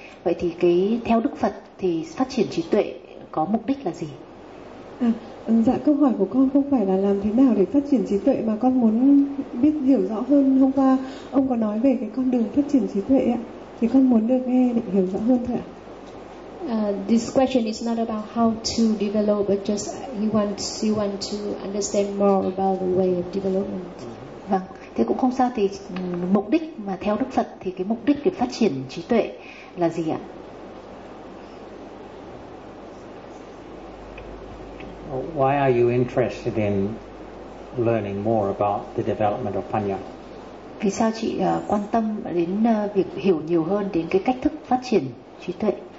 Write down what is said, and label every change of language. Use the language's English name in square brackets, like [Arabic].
[Vietnamese] Vậy thì cái theo Đức Phật thì phát triển trí tuệ có mục đích là gì? Dạ, câu hỏi của con không phải là làm thế nào để phát triển trí tuệ, mà con muốn biết hiểu rõ hơn. Hôm qua ông có nói về cái con đường phát triển trí tuệ ạ, thì con muốn được nghe để hiểu rõ hơn thôi ạ. [English] This question is not about how to develop, but just you want to understand more about the way of development. [Vietnamese] Vâng, thế cũng không sao, thì mục đích mà theo Đức Phật thì cái mục đích để phát triển trí tuệ là gì ạ? [English] Why are you interested in learning more about the development of panya? [Vietnamese] Vì sao chị quan tâm đến việc hiểu nhiều hơn đến cái cách thức phát triển trí tuệ?